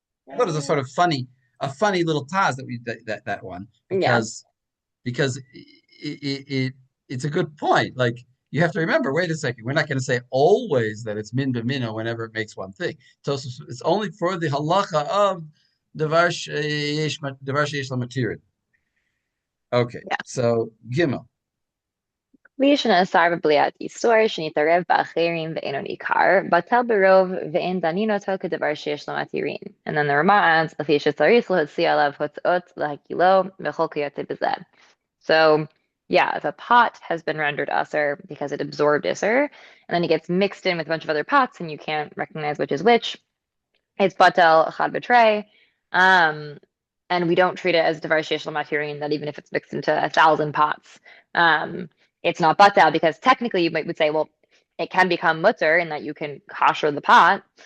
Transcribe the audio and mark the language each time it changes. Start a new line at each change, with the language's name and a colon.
English: I thought it was a sort of funny little taz that one because it's a good point. Like you have to remember. Wait a second, we're not going to say always that it's min b'mina whenever it makes one thing. So it's only for the halacha of davar sheyesh l'matirin. Okay, so Gimel.
Hebrew: כלי שנאסר בבליעת איסור שנתערב באחרים ואינו ניכר, בטל ברוב ואין דנין אותו כדבר שיש לו מתירין. And then the Rama adds, לפי שצריך להוציא עליו הוצאות להגילו וכל כיוצא בזה.
English: So, yeah, if a pot has been rendered usr because it absorbed isser, and then it gets mixed in with a bunch of other pots and you can't recognize which is which, it's batel chad betray. And we don't treat it as davar sheish lo matirin, that even if it's mixed into 1,000 pots, it's not batel, because technically you would say, well, it can become mutter in that you can kasher the pot.